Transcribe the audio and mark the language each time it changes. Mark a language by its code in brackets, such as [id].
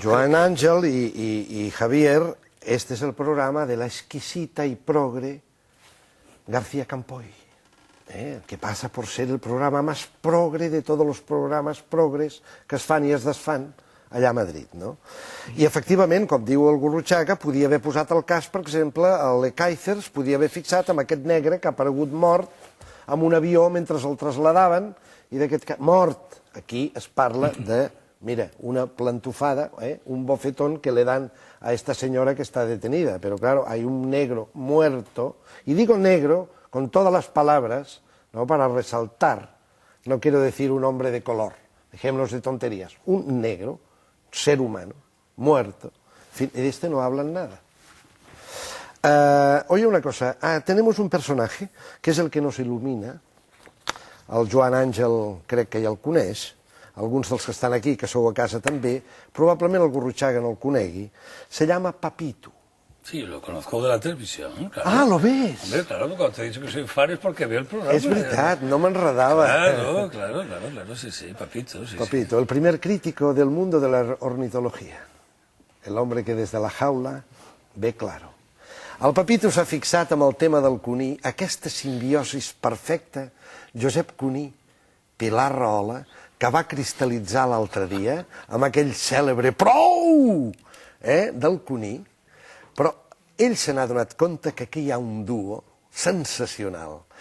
[es] Joan Àngel y Javier, este es el programa de la exquisita y progre García Campoy, que passa por ser el programa más progre de todos los programes progres [ca] que es fan i es desfan allà a Madrid, [es] no? [ca] I efectivament, com diu el Gurruchaga, podia haver posat el cas, per exemple, el Kaiser es podia haver fixat amb aquest negre que ha aparegut mort amb un avió mentre el trasladaven, i d'aquest mort, aquí es parla de, mira, una plantufada, [es] un bofetón que le dan a esta señora que está detenida. Pero claro, hay un negro muerto, y digo negro con todas las palabras, ¿no?, para resaltar, no quiero decir un hombre de color, dejémonos de tonterías, un negro, ser humano, muerto, en fin, de este no hablan nada. Oye, una cosa, tenemos un personaje que és el que nos il·lumina, [ca] el Joan Àngel crec que ja el coneix, alguns dels que estan aquí, que sou a casa també, probablement el Gurruchaga no el conegui, [es] se llama Papito. Sí, lo conozco de la televisión, claro. Ah, ¿lo ves? Hombre, claro, cuando te he dicho que soy fan es porque veo el programa. [ca] Es veritat, no m'enredava. [es] Claro, sí, Papito, sí. Papito, el primer crítico del mundo de la ornitología. El hombre que des de la jaula ve claro. [ca] El Papito s'ha fixat amb el tema del cuní, aquesta simbiosis perfecta, Josep Cuní, Pilar Rahola, que va cristal·litzar l'altre dia amb aquell cèlebre prou del cuní, però ell se n'ha donat compte que aquí hi ha un duo sensacional.